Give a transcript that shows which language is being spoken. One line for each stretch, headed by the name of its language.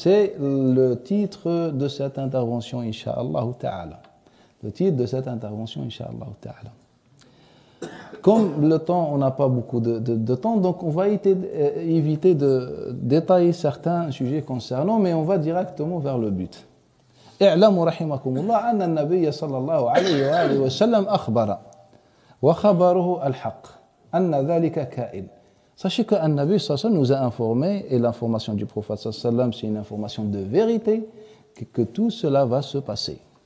French: C'est le titre de cette intervention, incha'Allah ta'ala. Le titre de cette intervention, incha'Allah ta'ala. Comme le temps, on n'a pas beaucoup de temps, donc on va éviter de détailler certains sujets concernant, mais on va directement vers le but.
Arabic: اعلموا رحمكم الله أن النبي صلى الله عليه وآله وسلم أخبر وخبره الحق أن ذلك كائن.
French: Sachez qu'un Nabi sallallahu alayhi wa sallam nous a informé, et l'information du prophète sallallahu alayhi wa sallam, c'est une information de vérité, que tout cela va se passer.